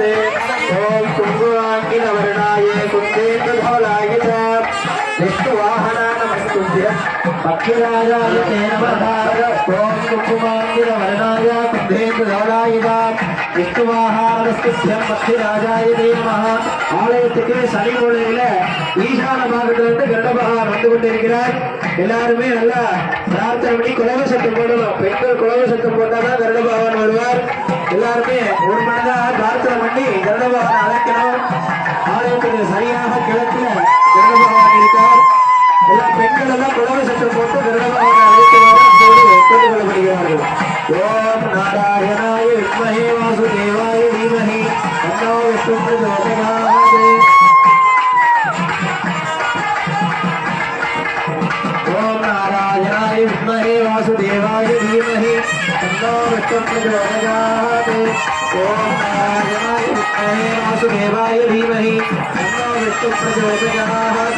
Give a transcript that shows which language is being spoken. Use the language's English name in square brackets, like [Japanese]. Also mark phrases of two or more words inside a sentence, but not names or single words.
[Sanskrit] ओम कुंकुमांकितवर्णाय कुंदेन्दुधवलाय च विष्णुवाहनाय नमस्तुभ्य पक्षिराजाय ते नमः। ओम कुंकुमांकितवर्णाय कुंदेन्दुधवलाय च विष्णुवाहनमस्तुभ्यं पक्षिराजाय ते नमः। [Tamil] ஆலயத்துக்கு சனி மூலையில ஈசான பாகத்திலிருந்து கருடபகவான் வந்து கொண்டிருக்கிறார். எல்லாருமே நல்லா பிரார்த்தனை பண்ணி குலவ சத்தம் போடணும். பெண்கள் குலவ சத்தம் போட்டாதான் கருடபகவான் வருவார். எல்லாருமே ஒரு மனதாக பிரார்த்தனை பண்ணி கருடபகவான் அழைக்கணும். ஆலயத்துக்கு சரியாக கிழக்குல கருடபகவான் இருக்கார். எல்லா பெண்கள் எல்லாம் குலவ சத்தம் போட்டு கருடபகவான் அழைக்கிறார் கேட்டுக்கொள்ளப்படுகிறார்கள். [Sanskrit] ॐ नारायणाय विद्महे वासुदेवाय धीमहि तन्नो विष्णु प्रचोदयात्। ओम नारायणाय विद्महे वासुदेवाय धीमहि तन्नो विष्णु प्रचोदयात्। ओम नारायणाय विद्महे वासुदेवाय धीमहि तन्नो विष्णु प्रचोदयात्।